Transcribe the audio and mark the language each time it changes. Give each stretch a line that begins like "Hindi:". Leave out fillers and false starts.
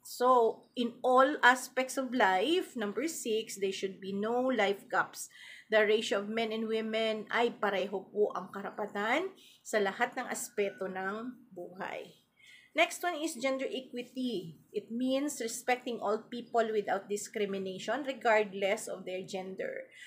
English: So, in all aspects of life, number 6, there should be no life gaps. The ratio of men and women
Filipino: ay pareho po ang karapatan sa lahat ng aspeto ng buhay.
English: Next one is gender equity. It means respecting all people without discrimination regardless of their gender.